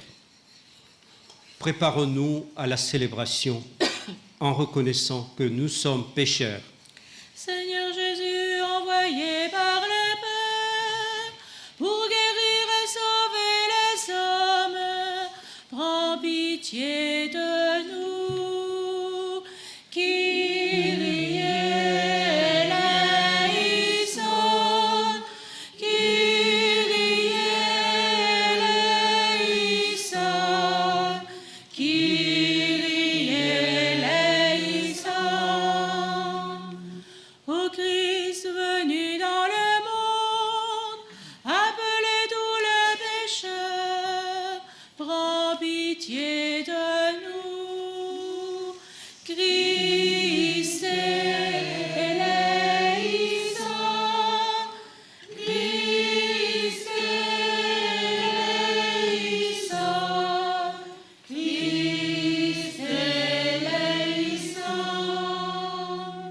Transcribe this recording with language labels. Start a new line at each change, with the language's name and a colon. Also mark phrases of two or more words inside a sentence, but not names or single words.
French: Préparons-nous à la célébration en reconnaissant que nous sommes pécheurs. Seigneur Jésus, envoyé par le Père pour guérir et sauver les hommes, prends pitié de nous.
Greek: Κύριε ελέησον, Κύριε ελέησον, Κύριε ελέησον.
French: Ô Christ venu dans le monde, appelez tous les pécheurs, prends pitié de nous.
Greek: Χριστέ ελέησον, Χριστέ ελέησον, Χριστέ ελέησον.